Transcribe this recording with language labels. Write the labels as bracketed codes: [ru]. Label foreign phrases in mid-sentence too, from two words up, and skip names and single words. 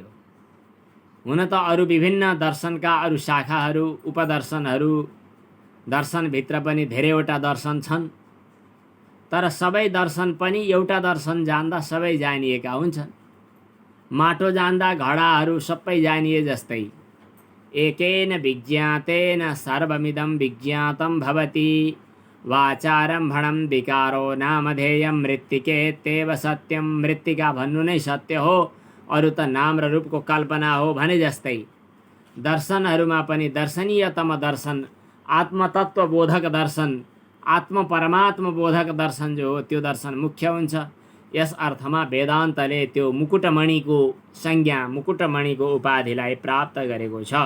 [ne] हुन त अरू विभिन्न दर्शनका अरू शाखाहरू, उपदर्शनहरू, दर्शनभित्र पनि धेरैवटा दर्शन छन्, तर सबै दर्शन पनि एउटा दर्शन जान्दा सबै जानिएका हुन्छन्। माटो जान्दा घडाहरू सबै जानिए जस्तै [sa] एकेन विज्ञातेन सर्वमिदं विज्ञातं भवति, वाचारम्भणं विकारो नामधेयं मृत्तिकेत्येव सत्यं। [ne] मृत्तिका भन्नु नै सत्य हो, अरू त नाम र रूपको कल्पना हो भने जस्तै दर्शनहरूमा पनि दर्शनीयतम दर्शन, आत्मतत्व बोधक दर्शन, आत्म परमात्म बोधक दर्शन जो हो त्यो दर्शन मुख्य हुन्छ। यस अर्थमा वेदान्तले त्यो मुकुटमणिको संज्ञा, मुकुटमणिको उपाधिलाई प्राप्त गरेको छ।